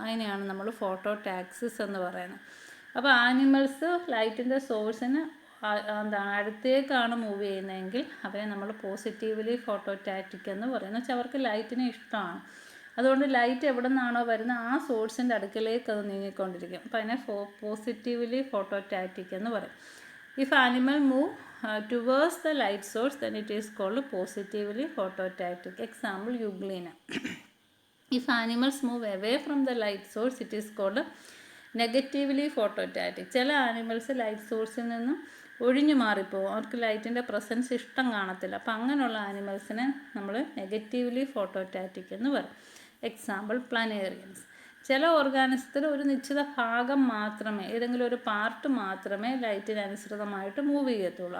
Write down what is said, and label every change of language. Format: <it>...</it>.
<ml>അതിനെയാണ് നമ്മൾ ഫോട്ടോടാക്സിസ് എന്ന് പറയുന്നത്. അപ്പോൾ ആനിമൽസ് ലൈറ്റിൻ്റെ സോഴ്സിന് അടുത്തേക്കാണ് മൂവ് ചെയ്യുന്നതെങ്കിൽ അവരെ നമ്മൾ പോസിറ്റീവ്ലി ഫോട്ടോടാക്റ്റിക് എന്ന് പറയുന്നത്. വെച്ചാൽ അവർക്ക് ലൈറ്റിനെ ഇഷ്ടമാണ്. അതുകൊണ്ട് ലൈറ്റ് എവിടെ നിന്നാണോ വരുന്നത് ആ സോഴ്സിൻ്റെ അടുക്കലേക്ക് അത് നീങ്ങിക്കൊണ്ടിരിക്കും. അപ്പോൾ അതിനെ പോസിറ്റീവ്ലി ഫോട്ടോടാക്റ്റിക് എന്ന് പറയും.</ml> <en>If animal move towards the light source, then it is called positively phototactic. Example, euglena. If animals move away from the light source, it is called negatively phototactic.</en> <ml>ചില ആനിമൽസ് ലൈറ്റ് സോഴ്സിൽ നിന്നും ഒഴിഞ്ഞു മാറിപ്പോകും, അവർക്ക് ലൈറ്റിൻ്റെ presence ഇഷ്ടം കാണത്തില്ല. അപ്പോൾ അങ്ങനെയുള്ള ആനിമൽസിനെ നമ്മൾ നെഗറ്റീവ്ലി ഫോട്ടോടാക്റ്റിക് എന്ന് പറയും. എക്സാമ്പിൾ, പ്ലാനേറിയൻസ്. ചില ഓർഗാനിസത്തിൽ ഒരു നിശ്ചിത ഭാഗം മാത്രമേ, ഏതെങ്കിലും ഒരു പാർട്ട് മാത്രമേ ലൈറ്റിനനുസൃതമായിട്ട് മൂവ് ചെയ്യത്തുള്ളൂ.</ml>